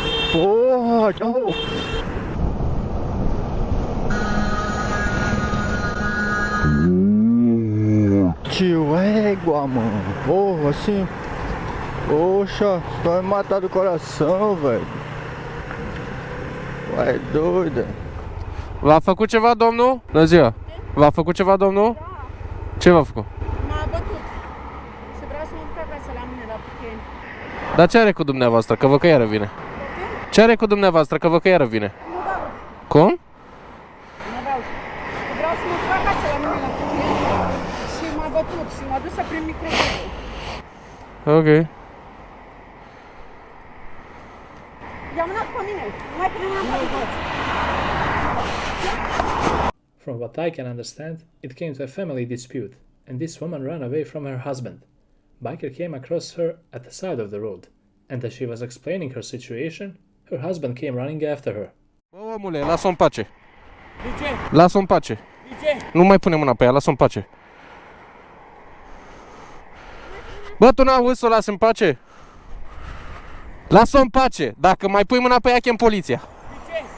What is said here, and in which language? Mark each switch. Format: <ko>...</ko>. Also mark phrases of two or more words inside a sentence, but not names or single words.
<pt>Porra, tchau. Tio, égua, mano. Porra, assim. Poxa, vai me matar do coração, velho. Vai doida.</pt> <ro>V-a făcut ceva, domnul? Bună ziua. V-a făcut ceva, domnul? Ce v-a făcut? M-a bătut și vreau să mă duc acasă la mine, la Pucheni. Dar ce are cu dumneavoastră? Că vă că iară vine. Ce are cu dumneavoastră? Că vă că iară vine. Nu dau. Cum? Nu dau. Vreau să mă duc acasă la mine, la Pucheni și m-a bătut și m-a dus să prind microfonul. Ok. I-a mânat pe mine, mai primeam pe toți.</ro> <en>From what I can understand, it came to a family dispute, and this woman ran away from her husband. Biker came across her at the side of the road, and as she was explaining her situation, her husband came running after her.</en> <ro>Bă, omule, lasă-o în pace. De ce? Lasă-o în pace. De ce? Nu mai pune mâna pe ea, lasă-o în pace. Bă, tu n-auzi să o lasi în pace? Lasă-o în pace. Dacă mai pui mâna pe ea, chem poliția. De ce?</ro>